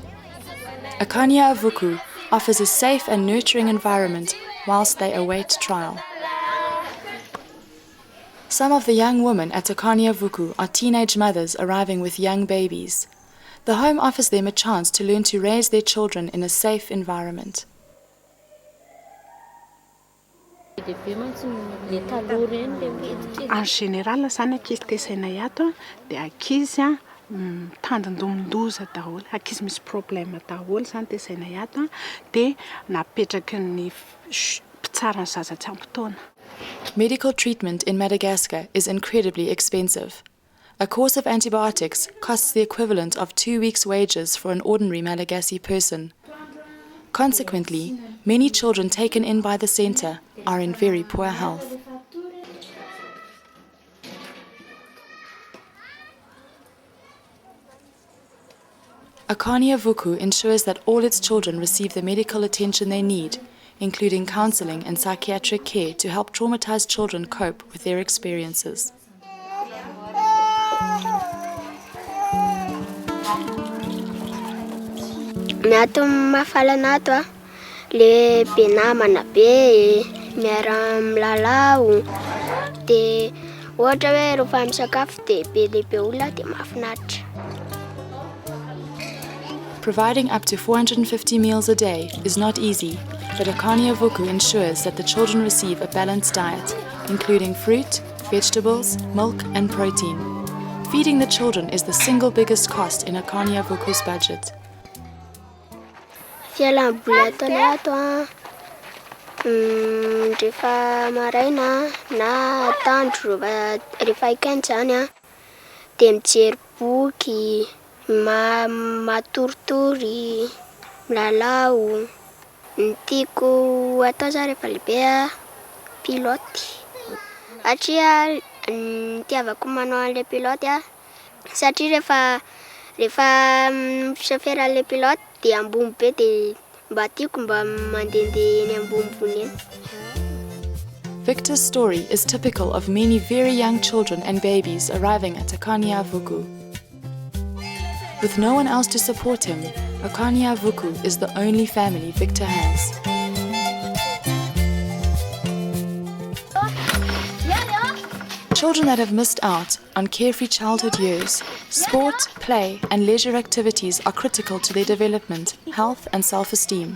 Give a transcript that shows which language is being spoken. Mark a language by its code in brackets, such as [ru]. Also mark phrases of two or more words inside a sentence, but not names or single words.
[en] Akany Avoko offers a safe and nurturing environment whilst they await trial. Some of the young women at Akany Avoko are teenage mothers arriving with young babies. The home offers them a chance to learn to raise their children in a safe environment. [fr] En général, [mg] zany ankizy tesainay ato dia ankizy tandindomindoza daholo, ankizy misy problème daholo zany tesainay ato dia napetraky ny mpitsara ny zaza tsy ampy taona. [en] Medical treatment in Madagascar is incredibly expensive. A course of antibiotics costs the equivalent of 2 weeks' wages for an ordinary Malagasy person. Consequently, many children taken in by the center are in very poor health. Akany Avoko ensures that all its children receive the medical attention they need, including counseling and psychiatric care to help traumatized children cope with their experiences. [mg] Nato mafalana ato le be namana be miara milalao dia ohatra hoe rehefa misakafo dia be lehibe olona dia mahafinaritra. [en] Providing up to 450 meals a day is not easy, but Akany Avoko ensures that the children receive a balanced diet, including fruit, vegetables, milk, and protein. Feeding the children is the single biggest cost in Akany Avoko's budget. [mg] Fialamboly ataonay ato rehefa maraina na atoandro rehefa ikany zany dia mijery boky, matoritory, milalao. Ny tiako atao zany rehefa lehibe piloty. Satria tiavako manao an'ilay piloty satria rehefa chauffeur an'ilay piloty dia ambony be dia mba tiako mba mandehandeha eny ambonimbony eny. [en] Victor's story is typical of many very young children and babies arriving at Akany Avoko. With no one else to support him, Akany Avoko is the only family Victor has. Children that have missed out on carefree childhood years, sport, play, and leisure activities are critical to their development, health, and self-esteem.